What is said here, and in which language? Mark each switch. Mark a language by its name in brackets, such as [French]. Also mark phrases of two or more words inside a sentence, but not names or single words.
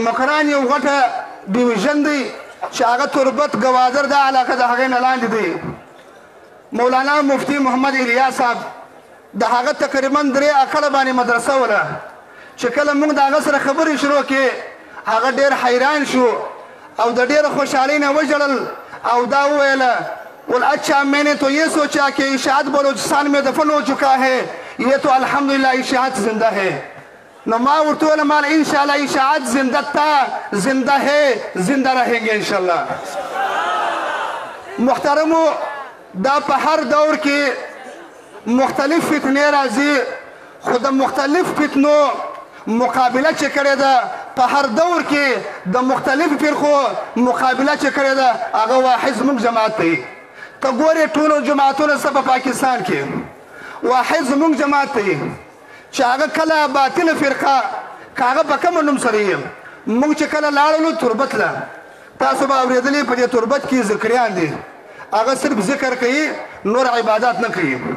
[Pashto] مکران یو غټه ډیویژن دی چې هغه تربت گوادر د علاقه د هغې نه لاندې دی. مولانا مفتی محمد الیاس صاحب د هغه تقریبا 3 اکړه باندې مدرسه ولا چې کله موږ د هغه سره خبرې شروع کړې هغه ډېر حیران شو او د ډېر خوشحالۍ نه وژړل او دا وویله بول [Urdu] اچھا میں نے تو یہ سوچا کہ اشاعت بلوچستان میں دفن ہو چکا ہے یہ تو الحمدللہ اشاعت زندہ ہے [Pashto] نو ما ورته ویل مال انشاءالله [Urdu] اشاعت زنده تا زنده ہے زنده رہیں گے انشاءاللہ [Pashto] محترمو دا په هر دور کې مختلف فتنې راځي خو د مختلف فتنو مقابله چې کړې ده په هر دور کې د مختلف فرقو مقابله چې کړې ده هغه واحد زموږ جماعت دی ته ګورې ټولو جماعتونو څخه په پاکستان کې واحد زموږ جماعت دی چې هغه کله باطله فرقه که هغه په کوم نوم سره یې موږ چې کله لاړلو تربت له تاسو به اورېدلې په دې تربت کې ذکریان دي هغه صرف ذکر کوي نور عبادات نه کوي